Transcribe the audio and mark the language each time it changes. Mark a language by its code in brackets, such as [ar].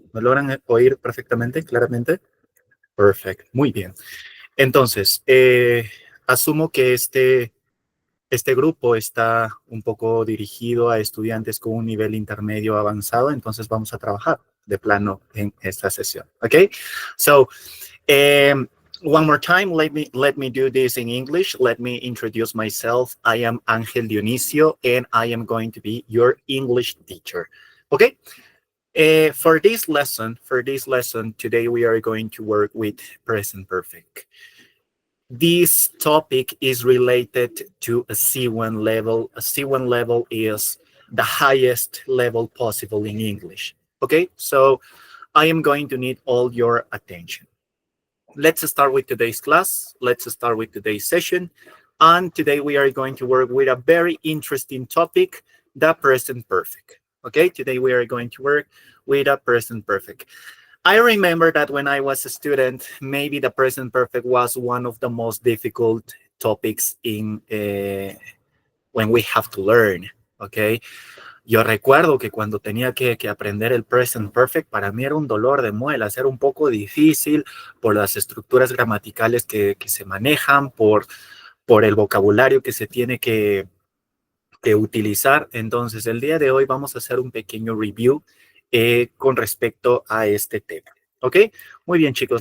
[es] ¿Me logran oír perfectamente, claramente? Perfecto. Muy bien. Entonces, asumo que este grupo está un poco dirigido a estudiantes con un nivel intermedio avanzado, entonces vamos a trabajar de plano en esta sesión. [en] Okay? So, one more time, let me do this in English. Let me introduce myself. I am Ángel Dionisio, and I am going to be your English teacher. Okay? For this lesson, today we are going to work with present perfect. This topic is related to a C1 level. A C1 level is the highest level possible in English. Okay, so I am going to need all your attention. Let's start with today's class. Let's start with today's session. And today we are going to work with a very interesting topic, the present perfect. Okay, today we are going to work with a present perfect. I remember that when I was a student, maybe the present perfect was one of the most difficult topics in when we have to learn, okay? [es] Yo recuerdo que cuando tenía que aprender el present perfect, para mí era un dolor de muelas, era un poco difícil por las estructuras gramaticales que se manejan, por el vocabulario que se tiene que utilizar. Entonces, el día de hoy vamos a hacer un pequeño review con respecto a este tema. ¿Ok? Muy bien, chicos.